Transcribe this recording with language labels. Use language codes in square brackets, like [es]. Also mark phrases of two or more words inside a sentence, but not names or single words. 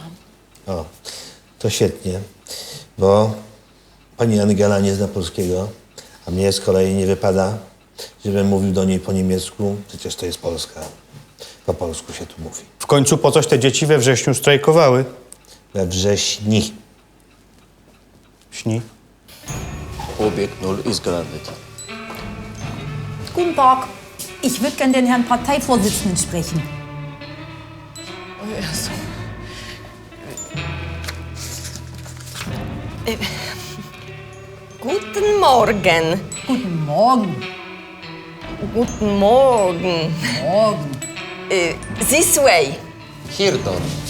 [pl] O, to świetnie, bo pani Angela nie zna polskiego, a mnie z kolei nie wypada, żebym mówił do niej po niemiecku, przecież to jest Polska. Po polsku się tu mówi. W końcu po coś te dzieci we wrześniu strajkowały? We wrześni. Śni. [de] Obiekt 0 ist gelandet. Guten Tag. Ich würde gerne den Herrn Parteivorsitzenden sprechen. Guten Morgen. Guten Morgen. Guten Morgen. Morgen. [en] This way. Hirdon.